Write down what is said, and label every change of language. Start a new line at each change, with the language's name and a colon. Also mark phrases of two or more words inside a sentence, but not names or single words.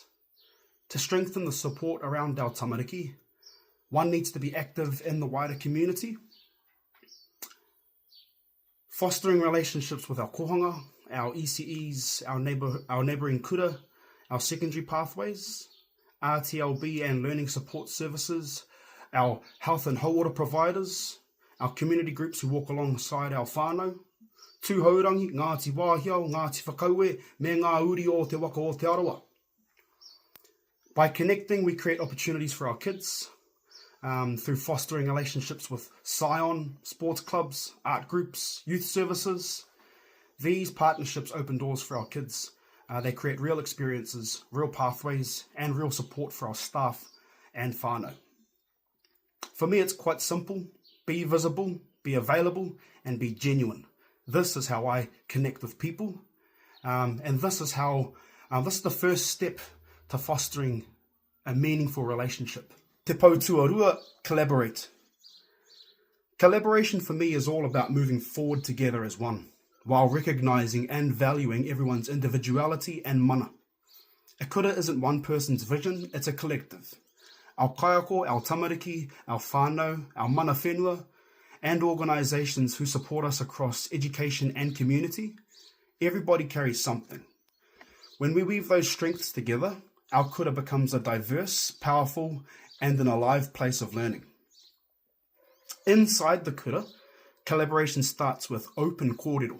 English: To strengthen the support around our tamariki, one needs to be active in the wider community, fostering relationships with our kohanga, our ECEs, our neighbouring kura, our secondary pathways, RTLB and learning support services, our health and hauora providers, our community groups who walk alongside our whānau, tūhaurangi, Ngāti Wāhiao, Ngāti Whakaue,
Māori: me ngā uri o te waka o te arawa.
English: By connecting, we create opportunities for our kids, through fostering relationships with Scion, sports clubs, art groups, youth services. These partnerships open doors for our kids. They create real experiences, real pathways, and real support for our staff and whānau. For me, it's quite simple. Be visible, be available, and be genuine. This is how I connect with people. And this is the first step to fostering a meaningful relationship.
Māori: Te pou tuarua,
English: collaborate. Collaboration for me is all about moving forward together as one, while recognising and valuing everyone's individuality and mana. A kura isn't one person's vision, it's a collective. Our kaiako, our tamariki, our whānau, our
Māori: mana whenua,
English: and organisations who support us across education and community, everybody carries something. When we weave those strengths together, our kura becomes a diverse, powerful, and an alive place of learning. Inside the kura, collaboration starts with open kōrero.